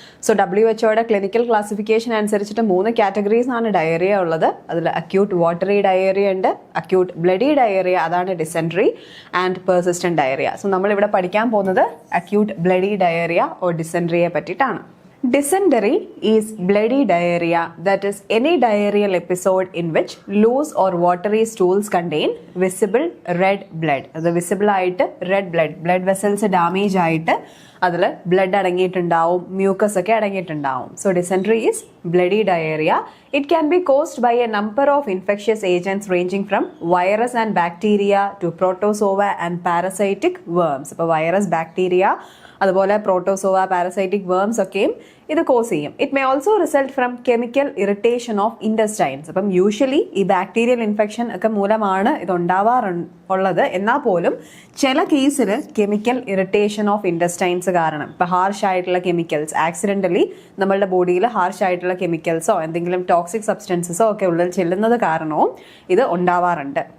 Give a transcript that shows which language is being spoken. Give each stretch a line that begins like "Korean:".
Malayalam: So WHO clinical classification അനുസരിച്ചിട്ട് 3 categories ആണ് diarrhoea ഉള്ളത്. അതിൽ അക്യൂട്ട് വാട്ടറി ഡയറിയ ഉണ്ട്, അക്യൂട്ട് ബ്ലഡി ഡയറിയ അതാണ് dysentery, and persistent diarrhoea. So നമ്മളിവിടെ പഠിക്കാൻ പോകുന്നത് acute bloody diarrhoea or dysenteriae പറ്റിയിട്ടാണ്.
English: Dysentery is bloody diarrhea, that is any diarrheal episode in which loose or watery stools contain visible red blood.
Malayalam: അത് visible ആയിട്ട് red blood vessels damage ആയിട്ട് അതിൽ blood അടങ്ങിയിട്ടുണ്ടാവും, mucus ഒക്കെ അടങ്ങിയിട്ടുണ്ടാവും.
English: So dysentery is bloody diarrhea. It can be caused by a number of infectious agents ranging from virus and bacteria to protozoa and parasitic worms.
Malayalam: അപ്പോൾ virus, bacteria, അതുപോലെ protozoa, parasitic worms ഒക്കെയും ഇത് cos ചെയ്യും.
English: It may also result from chemical irritation of intestines.
Malayalam: അപ്പം usually ഈ bacterial infection ഒക്കെ മൂലമാണ് ഇത് ഉണ്ടാവാറുള്ളത്. എന്നാൽ പോലും ചില കേസിൽ കെമിക്കൽ ഇറിറ്റേഷൻ ഓഫ് ഇൻഡസ്റ്റൈൻസ് കാരണം, ഇപ്പം ഹാർഷ് ആയിട്ടുള്ള കെമിക്കൽസ് ആക്സിഡൻ്റലി നമ്മളുടെ ബോഡിയിൽ ഹാർഷ് ആയിട്ടുള്ള കെമിക്കൽസോ എന്തെങ്കിലും ടോക്സിക് സബ്സ്റ്റൻസസോ ഒക്കെ ഉള്ളിൽ ചെല്ലുന്നത് കാരണവും ഇത് ഉണ്ടാവാറുണ്ട്.